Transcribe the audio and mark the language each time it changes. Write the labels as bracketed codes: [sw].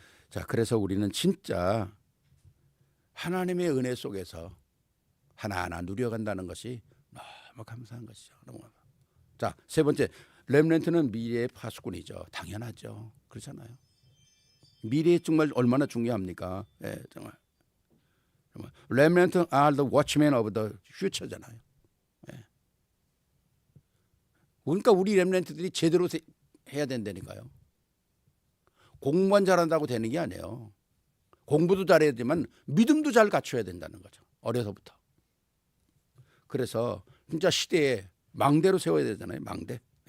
[ko] 자, 그래서 우리는 진짜 하나님의 은혜 속에서 하나하나 누려간다는 것이 너무 감사한 것이죠. 너무. 자, 세 번째, 렘넌트는 미래의 파수꾼이죠. 당연하죠. 그렇잖아요. 미래에 정말 얼마나 중요합니까? 정말. [en] 렘넌트 are the watchmen of the future잖아요. [ko] 그러니까 우리 렘넌트들이 제대로 해야 된다니까요. 공부만 잘한다고 되는 게 아니에요. 공부도 잘해야 되지만 믿음도 잘 갖춰야 된다는 거죠. 어려서부터. 그래서 진짜 시대에 망대로 세워야 되잖아요. 망대.